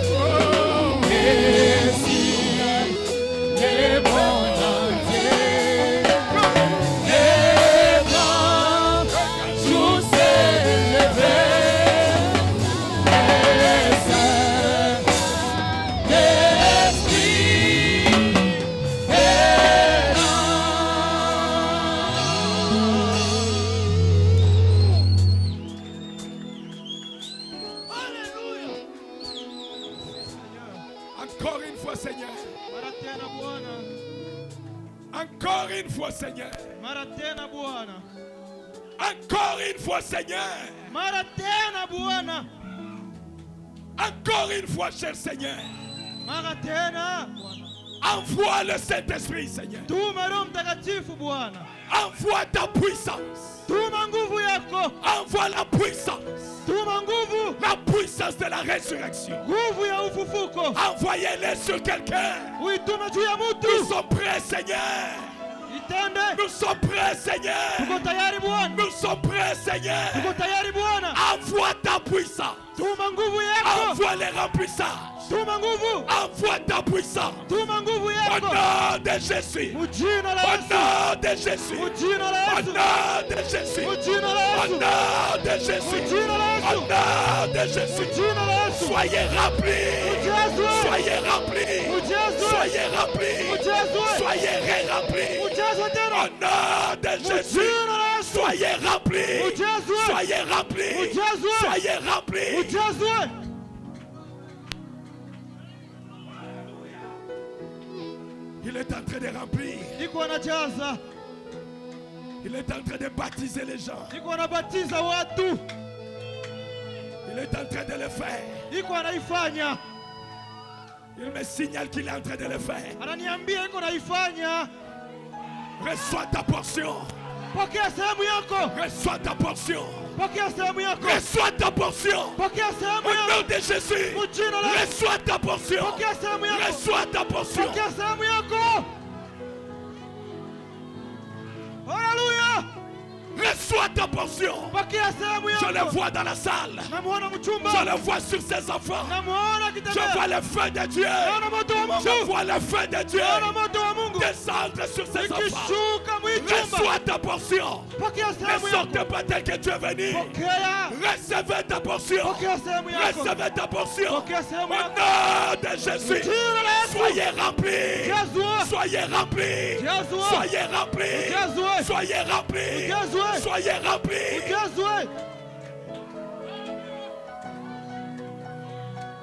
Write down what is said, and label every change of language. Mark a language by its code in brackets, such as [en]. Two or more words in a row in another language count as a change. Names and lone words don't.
[fr] Et si les mondes entiers, les grands jours s'élevaient, les Saint-Esprit est là. Alléluia. Encore une fois, Seigneur. [sw] Mara tena Bwana, [fr] Encore une fois, Seigneur. [sw] mara tena Bwana, [fr] Encore une fois, Seigneur. [sw] mara tena Bwana, [fr] Encore une fois, cher Seigneur. [sw] mara tena Bwana. [fr] Envoie le Saint-Esprit, Seigneur. [sw] Tuma Roho Mtakatifu Bwana, [fr] Envoie ta puissance. [sw] tuma nguvu yako, [fr] Envoie la puissance. [sw] tuma nguvu, [fr] La puissance de la résurrection. [sw] nguvu ya ufufuko, [fr] Envoyez-les sur quelqu'un. [sw] uitume juu ya [fr] Nous [sw] mtu. [fr] sommes prêts, Seigneur. [sw] Itende, [fr] Nous sommes prêts, Seigneur. [sw] tuko tayari Bwana, [fr] Nous sommes prêts, Seigneur. [sw] tuko tayari Bwana. [fr] Envoie ta puissance. [sw] Tuma nguvu yako, [fr] Envoie les remplissage. [sw] tuma nguvu, [fr] Envoie ta puissance. [sw] tuma nguvu [fr] Au [sw] yako, [fr] nom de Jésus. [sw] mujina la [fr] Au [sw] Yesu, [fr] nom de Jésus. [sw] mujina la [fr] Au [sw] Yesu, [fr] nom de Jésus. [sw] mujina la [fr] Au [sw] Yesu, [fr] nom de Jésus. [sw] mujina la [fr] Au [sw] Yesu, [fr] nom de Jésus. [sw] mujina la Yesu, [fr] Soyez remplis. [sw] mujazwe, [fr] Soyez remplis. [sw] mujazwe, [fr] Soyez remplis. [sw] mujazwe, [fr] Soyez remplis. [sw] mujazwe [fr] Au [sw] tena, [fr] nom de Jésus. [sw] mujina la Yesu, [fr] Soyez remplis. [sw] mujazwe, [fr] Soyez remplis. [sw] mujazwe, [fr] Soyez remplis. [sw] mujazwe. [fr] Il est en train de remplir. [sw] Iko anajaza, [fr] Il est en train de baptiser les gens. [sw] iko anabatiza watu, [fr] Il est en train de le faire. [sw] iko anaifanya, [fr] Il me signale qu'il est en train de le faire. [sw] ananiambia iko naifanya. [fr] Reçois ta portion. [sw] Pokea sehemu yako, [fr] Reçois ta portion. [sw] pokea sehemu yako, [fr] Reçois ta portion. [sw] pokea sehemu [fr] Au nom [sw] yako, [fr] de Jésus. [sw] mujina la Yesu, [fr] Reçois ta portion. [sw] pokea sehemu yako, [fr] Reçois ta portion. [sw] pokea sehemu yako. Haleluya, [fr] Reçois ta portion. [sw] pokea sehemu [fr] Je le [sw] yako. [fr] vois dans la salle. [sw] Namuona mchumba, [fr] Je le vois sur ses enfants. [sw] namuona [fr] Je [sw] akitembea, [fr] vois le feu de Dieu. [sw] naona moto wa [fr] Je [sw] Mungu, [fr] vois le feu de Dieu [sw] naona moto wa Mungu [fr] descendre sur ses enfants. [sw] ikishuka mwichumba. [fr] Reçois ta portion. [sw] Pokea [fr] Ne [sw] sehemu [fr] sortez [sw] yako, [fr] pas tel que tu es venu. [sw] pokea, [fr] Recevez ta portion. [sw] pokea sehemu yako, [fr] Recevez ta portion. Au [sw] pokea sehemu yako. [fr] nom de Jésus. [sw] Jina la Yesu, [fr] Soyez remplis. [sw] jazwa, [fr] Soyez remplis. [sw] jazwa, [fr] Soyez remplis. [sw] jazwa, [fr] Soyez remplis. [sw] jazwa, [fr] Soyez remplis. [sw] jazwa.